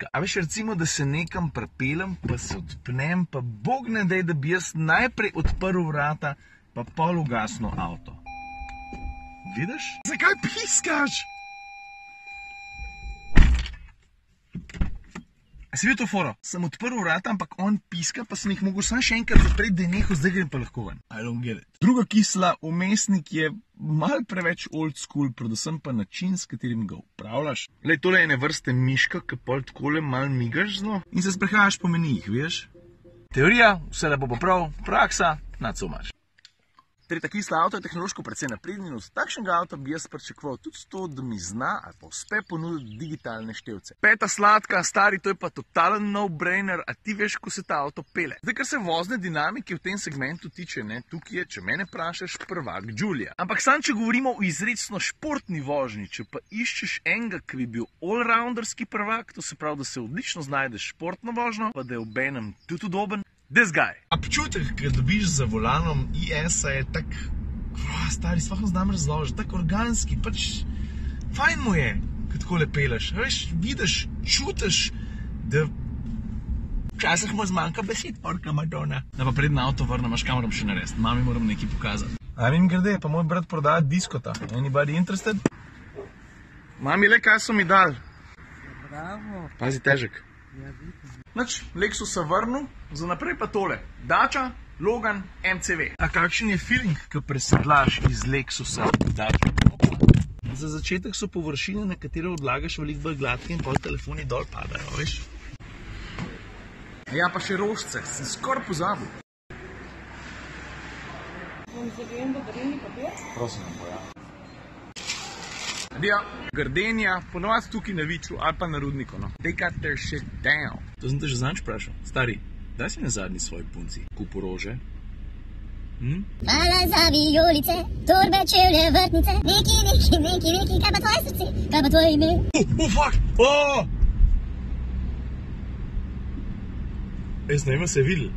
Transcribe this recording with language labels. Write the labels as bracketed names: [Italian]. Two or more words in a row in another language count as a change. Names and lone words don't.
[Slovenian] A veš, recimo, da se nekam prepelem, pa se odpnem, pa bog ne dej, da bi jaz najprej odprl vrata, pa pol ugasnil avto. Vidiš? Zakaj piskaš? A si videl to foro? Sem odprl vrata, ampak on piska, pa sem jih mogel samo še enkrat zapreti, da je nehal, zdaj grem pa lahko ven. [English] I don't get it. [Slovenian] Druga kisla, vmesnik je mal preveč [English] old school, [Slovenian] predvsem pa način, s katerim ga upravljaš. Glej, tole je ene vrste miška, ki pol takole mal migaš zelo in se sprehajaš po menijih, veš? Teorija, vse lepo pa prav, praksa, [English] not so much. [Slovenian] Tretja kisla, avto je tehnološko precej napreden in od takšnega avta bi jaz pričakoval tudi to, da mi zna ali pa uspe ponuditi digitalne števce. Peta sladka, stari, to je pa totalen no-brainer, a ti veš, ko se ta avto pele. Zdaj, kar se vozne dinamike v tem segmentu tiče, ne, tukaj je, če mene vprašaš, prvak Giulia. Ampak sam, če govorimo o izrecno športni vožnji, če pa iščeš enega, ki bi bil all-rounderski prvak, to se pravi, da se odlično znajdeš športno vožnjo, pa da je obenem tudi udoben, [English] this guy. [Slovenian] Občutek, ki dobiš za volanom IS-a je tak, stari, sploh ne znam razložiti, tak organski, pač fajn mu je, ko takole peleš. Veš, vidiš, čutiš, da včasih mu zmanjka besed, [Italian] porka Madonna. [Slovenian] Da pa predna avto vrnem, až kam moram še narediti, mami moram nekaj pokazati. A mim grede, pa moj brat prodaja diskota. [English] Anybody interested? [Slovenian] Mami, le kaj so mi dali? Bravo. Pazi, težek. Ja, vidim. Nič, Lexusa vrnil, za naprej pa tole. Dacia, Logan, MCV. A kakšen je feeling, ko presedlaš iz Lexusa v Dacia? Za začetek so površine, na katere odlagaš veliko bolj gladke in pol telefoni dol padajo, veš? Ja, pa še rožce, sem skoraj pozabil. Vam zavijem baterijni papir? Prosim, ja. Ja, Gardenija, ponovadi tukaj na Viču ali pa na Rudniku, no. [English] They got their shit down. [Slovenian] To sem te že zanč vprašal. Stari, daj si na zadnji svoji punci kupu rože? Hvala za vijolice, torbe, čevlje, vrtnice, neki, kaj pa tvoje srce, kaj pa tvoje ime? Fuck! Jaz ne vem, se je videl.